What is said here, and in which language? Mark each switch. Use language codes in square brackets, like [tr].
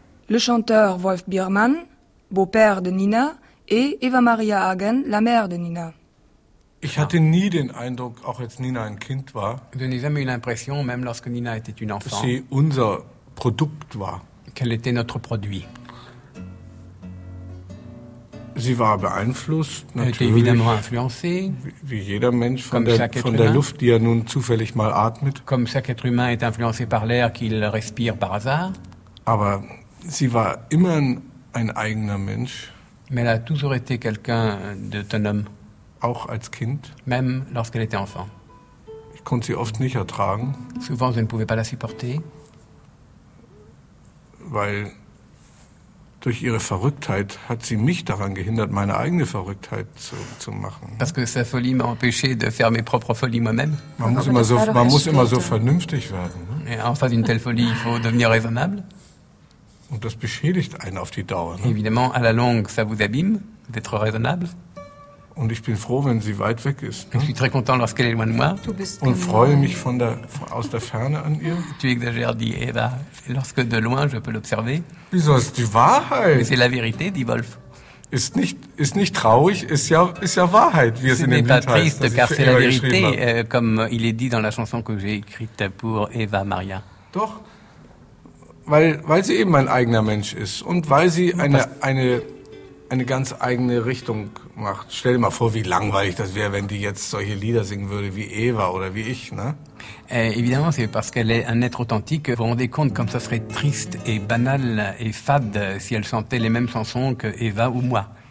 [fr] Le chanteur Wolf Biermann, beau-père de Nina, et Eva Maria Hagen, la mère de Nina. [de] Ich hatte nie den Eindruck, auch als Nina ein Kind war, [fr] je n'ai jamais eu l'impression, même lorsque Nina était une enfant, [de] sie unser Produkt war. [fr] Qu'elle était notre produit. [de] Sie war beeinflusst, natürlich, [fr] elle était évidemment influencée, [de] wie jeder Mensch von der Luft, die er nun zufällig mal atmet. [fr] Comme chaque être humain est influencé par l'air qu'il respire par hasard. [de] Aber sie war immer ein eigener Mensch. [fr] Mais elle a toujours été quelqu'un d'autonome. [de] Auch als Kind. [fr] Même lorsqu'elle était enfant. [de] Ich konnte sie oft nicht ertragen. [fr] Souvent, je ne pouvais pas la supporter. [de] Weil durch ihre Verrücktheit hat sie mich daran gehindert, meine eigene Verrücktheit zu machen. [fr] Parce que sa folie m'a empêché de faire mes propres folies moi-même. [de] Man muss immer so vernünftig werden. Ne? [fr] Et en face d'une telle folie, il faut devenir raisonnable. [de] Und das beschädigt einen auf die Dauer. Ne? [fr] Évidemment, à la longue, ça vous abîme d'être raisonnable. [de] Und ich bin froh, wenn sie weit weg ist. [fr] Je suis très content lorsqu'elle est loin de moi. [de] Und freue mich aus der Ferne an ihr. [fr] Tu exagères, dit Eva. Lorsque de loin, je peux l'observer. [de] Wieso, ist die Wahrheit. [fr] Mais c'est la vérité, dit Wolf. [de] Ist nicht traurig, ist ja Wahrheit, wie es in dem Lied heißt. [fr] Ce n'est pas triste, car c'est la vérité, comme il est dit dans la chanson que j'ai écrite pour Eva Maria. [de] Doch. Weil sie eben mein eigener Mensch ist und weil sie eine ganz eigene Richtung macht. Stell dir mal vor, wie langweilig das wäre, wenn die jetzt solche Lieder singen würde wie Eva oder wie ich, ne? [fr] Évidemment, c'est parce qu'elle est un être authentique. Vous vous rendez compte comme ça serait triste et banal et fade si elle chantait les mêmes chansons que Eva ou moi.